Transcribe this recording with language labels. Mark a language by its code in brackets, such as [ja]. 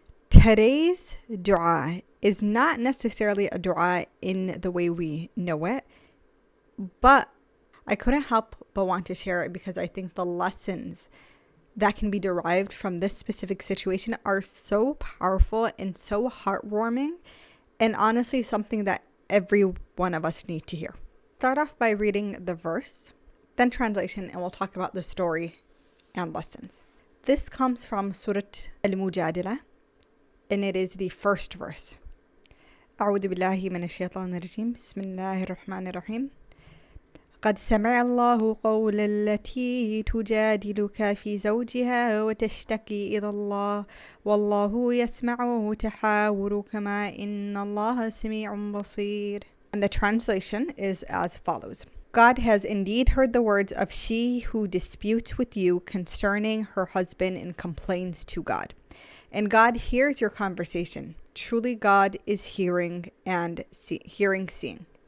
[en] Today's dua is not necessarily a dua in the way we know it, but I couldn't help but want to share it because I think the lessons that can be derived from this specific situation are so powerful and so heartwarming, and honestly something that every one of us need to hear. Start off by reading the verse, then translation, and we'll talk about the story and lessons. This comes from Surah Al-Mujadila, and it is the first verse. [ar] أعوذ بالله من الشيطان الرجيم بسم الله الرحمن الرحيم قد سمع الله قول التي تجادلك في زوجها وتشتكي إلى الله والله يسمع تحاوركما إن الله سميع بصير. [en] And the translation is as follows. God has indeed heard the words of she who disputes with you concerning her husband and complains to God. And God hears your conversation. Truly God is hearing and seeing.